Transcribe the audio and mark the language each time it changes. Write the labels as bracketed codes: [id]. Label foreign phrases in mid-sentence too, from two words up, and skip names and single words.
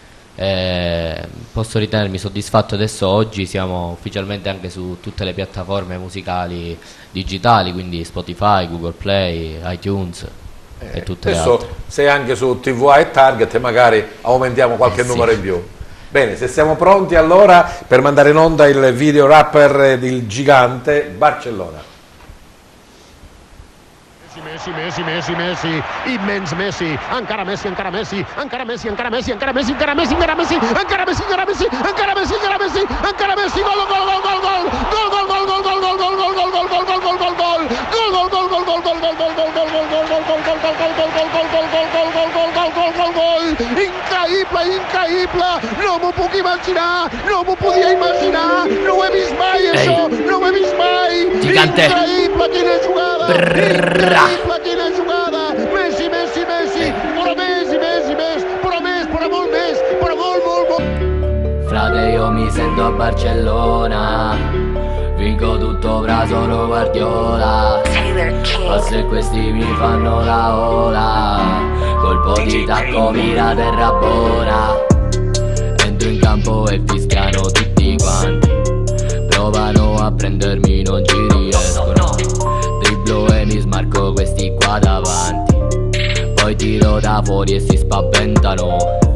[it] Posso ritenermi soddisfatto. Adesso oggi siamo ufficialmente anche su tutte le piattaforme musicali digitali, quindi Spotify, Google Play, iTunes e tutte le altre. Adesso sei anche su TVA e Target e magari aumentiamo qualche numero in più. Bene, se siamo pronti allora per mandare in onda il video rapper del gigante Barcellona. [ca] Messi, immens Messi, encara Messi, encara Messi, encara Messi, encara Messi, encara Messi, encara Messi, encara Messi, encara Messi, encara Messi, encara Messi, encara Messi, encara Messi, gol, gol, gol, gol, gol, gol, gol, gol, gol, gol, gol, gol, gol, gol, gol, gol, gol, gol, increïble, no m'ho puc imaginar, no m'ho podia imaginar, no ho he vist mai això, no ho he vist mai, increïble, quina jugada, increïble, quina jugada, Messi, però més, però molt més, però molt. [it] Frate, io mi sento a Barcellona, vinco tutto fra solo Guardiola, ma se questi mi fanno la ola, colpo di tacco mira terra buona, entro in campo e fischiano tutti quanti, provano a prendermi, non ci riescono, dribblo e mi smarco questi qua davanti, poi tiro da fuori e si spaventano.